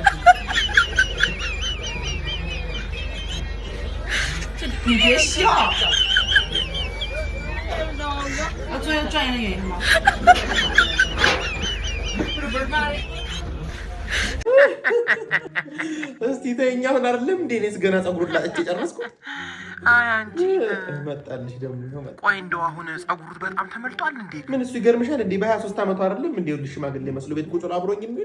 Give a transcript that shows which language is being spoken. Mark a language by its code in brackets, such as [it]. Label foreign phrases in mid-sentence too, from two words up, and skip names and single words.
[zh] 你别笑，我昨天转移的原因吗？不是妈的。 [am] እስቲ ተኛው አይደለም እንዴ? እኔስ ገና ጸጉር ላጭ ጨረስኩት። አይ አንቺ መጣልሽ ደግሞ መጣ። ቆይ እንደው አሁን ጸጉሩ በጣም ተመልጧል እንዴ? ምን እሱ ይገርምሻል እንዴ? በ23 ዓመቱ አይደለም እንዴ? ልሽ ሽማግሌ መስሎ ቤት ቁጭ ብሎ አብሮኝ የሚል።